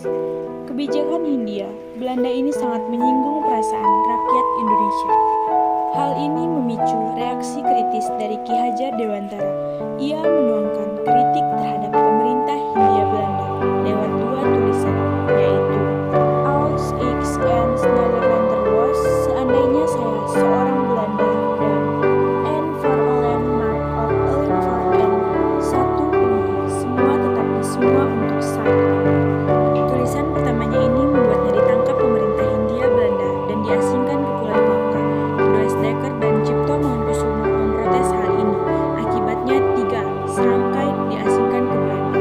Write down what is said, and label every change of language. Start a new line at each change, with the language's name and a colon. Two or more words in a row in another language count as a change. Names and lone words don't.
Indonesian: Kebijakan Hindia Belanda ini sangat menyinggung perasaan rakyat Indonesia. Hal ini memicu reaksi kritis dari Ki Hajar Dewantara. Ia menuangkan kritik terhadap pemerintah Hindia Belanda lewat dua tulisan, yaitu
Dutch: Als ik een Nederlander was,
Indonesian: seandainya saya seorang Belanda, dan
Dutch: En voor allen maar ook allen voor en,
Indonesian: satu untuk semua tetapi semua untuk saya. Tulisan pertamanya ini membuatnya ditangkap pemerintah Hindia Belanda dan diasingkan ke Pulau Bangka. Does Dekker dan Cipto Mangunkusumo memprotes hal ini. Akibatnya 3 serangkai diasingkan ke Belanda.